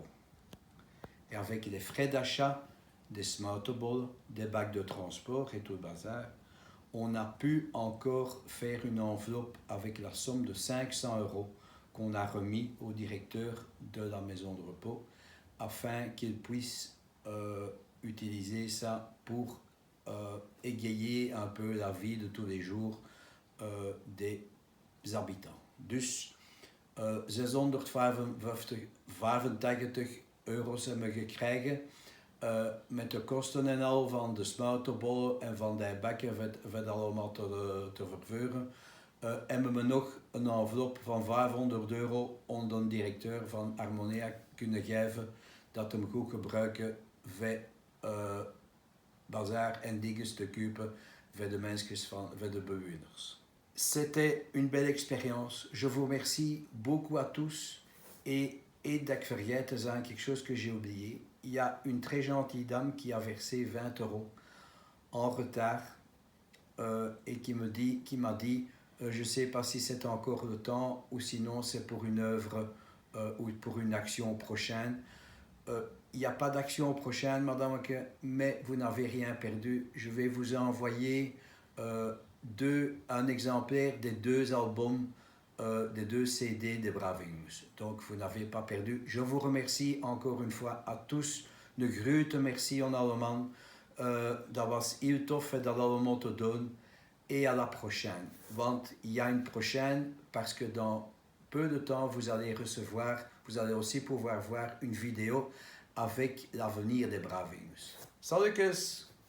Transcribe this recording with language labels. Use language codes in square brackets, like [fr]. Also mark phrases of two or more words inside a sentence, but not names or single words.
[fr] Et avec les frais d'achat, des smuitenbollen, des bacs de transport et tout le bazar, on a pu encore faire une enveloppe avec la somme de 500 € qu'on a remis au directeur de la maison de repos afin qu'il puisse utiliser ça pour égayer un peu la vie de tous les jours des habitants. [nl] Dus 685 € hebben we gekregen met de kosten en al van de smuitenbollen en van die bakken voor het allemaal te vervoeren. Hebben we nog een envelop van 500 € aan de directeur van Harmonia kunnen geven dat hem goed gebruiken voor bazar en dingen te kopen voor de mensen, voor de bewoners. [fr] C'était une belle expérience. Je vous remercie beaucoup à tous. [nl] Et dat ik vergeet te zeggen, [fr] quelque chose que j'ai oublié. Il y a une très gentille dame qui a versé 20 € en retard et qui m'a dit je ne sais pas si c'est encore le temps ou sinon c'est pour une œuvre ou pour une action prochaine. Il n'y a pas d'action prochaine, madame, mais vous n'avez rien perdu. Je vais vous envoyer un exemplaire des 2 albums, des 2 CD de Bravingus. Donc, vous n'avez pas perdu. Je vous remercie encore une fois à tous. [nl] Een grote merci aan allemaal. Dat was heel tof dat allemaal te doen. [fr] Et à la prochaine. Want il y a une prochaine parce que dans peu de temps, vous allez aussi pouvoir voir une vidéo avec l'avenir des Bravingus. [nl] Salutjes!